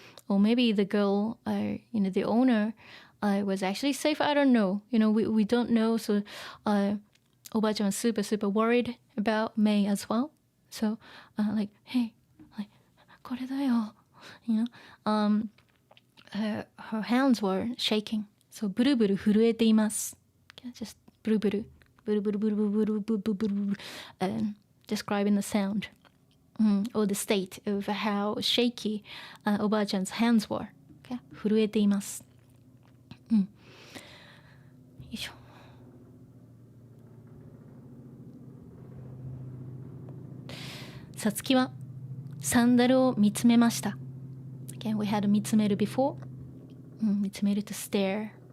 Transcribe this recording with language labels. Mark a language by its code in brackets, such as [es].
[en] Or maybe the girl, the owner was actually safe. I don't know. We don't know. So おばあちゃん was super, super worried about May as well. So, like, hey, like, [ja] これだよ. [en] Her hands were shaking. [ja] So, ブルブル震えています. [en] Just [ja] ブルブル、ブルブルブルブルブルブルブルブルブル [en] describing the sound. Or the state of how shaky おばあちゃん 's hands were. Okay? [ja] 震えています。よいしょ。さつきはサンダルを見つめました。 [en] Again, we had 見つめる before. 見つめる to stare.